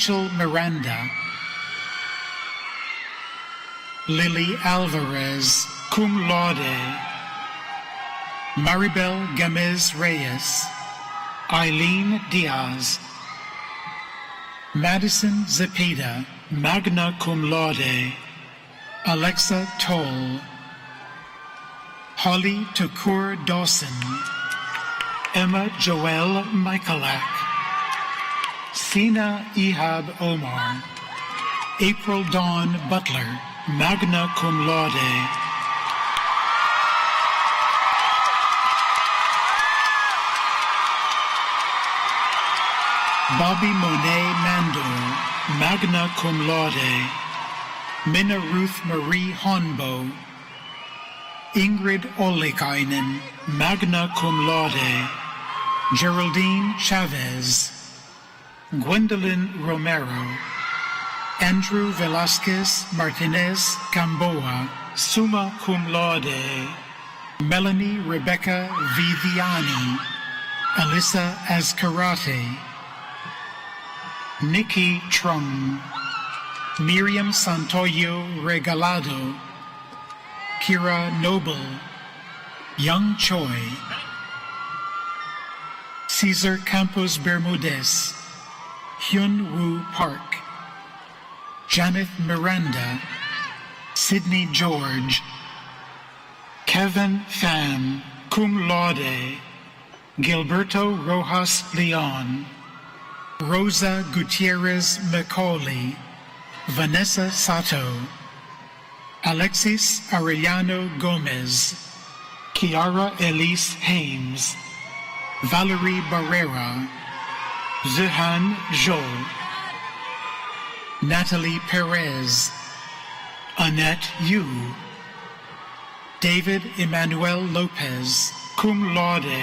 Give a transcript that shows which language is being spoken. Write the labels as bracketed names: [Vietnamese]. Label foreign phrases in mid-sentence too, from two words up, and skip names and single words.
[English] Rachel Miranda. Lily Alvarez, cum laude. Maribel Gamez Reyes, Eileen Diaz, Madison Zepeda, magna cum laude. Alexa Toll, Holly Tukur Dawson, Emma Joelle Michalak, Sina Ihab Omar, April Dawn Butler, magna cum laude. Bobby Monet Mandor, magna cum laude. Minna Ruth Marie Honbo, Ingrid Olekainen, magna cum laude. Geraldine Chavez, Gwendolyn Romero, Andrew Velasquez Martinez Gamboa, summa cum laude. Melanie Rebecca Viviani, Alyssa Azcarate, Nikki Trung, Miriam Santoyo Regalado, Kira Noble, Young Choi, Cesar Campos Bermudez, Hyun Woo Park, Janet Miranda, Sydney George, Kevin Pham, cum laude. Gilberto Rojas Leon, Rosa Gutierrez Macaulay, Vanessa Sato, Alexis Arellano Gomez, Kiara Elise Hames, Valerie Barrera, Zehan Zhou, Natalie Perez, Annette Yu, David Emmanuel Lopez, cum laude.